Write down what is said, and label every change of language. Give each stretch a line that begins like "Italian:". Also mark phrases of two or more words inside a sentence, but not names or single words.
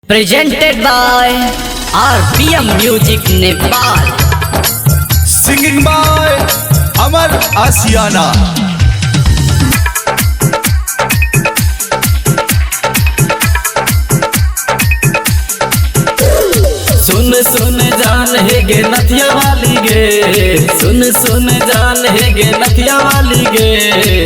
English: Presented by RPM Music Nepal. Singing by Amar Asiana.
Maithili: सुन सुन जान है गे नथिया वाली गे, सुन सुन जान है गे नथिया वाली गे।